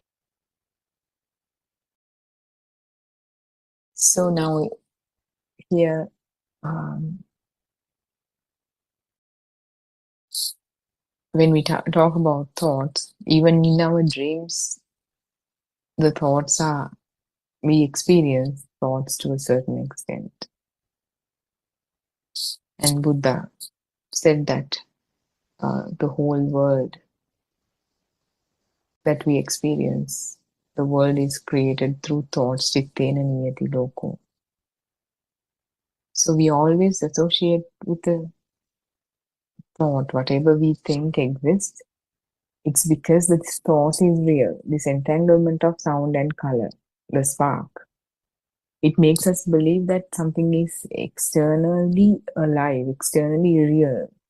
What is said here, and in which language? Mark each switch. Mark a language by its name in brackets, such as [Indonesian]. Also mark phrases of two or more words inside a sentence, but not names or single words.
[English] So now here, when we talk about thoughts, even in our dreams, the thoughts are, we experience thoughts to a certain extent. And Buddha said that the whole world that we experience, the world is created through thoughts, [Pali] cittena niyati loko. [English] So we always associate with the thought, whatever we think exists, it's because this thought is real, this entanglement of sound and color, the spark. It makes us believe that something is externally alive, externally real.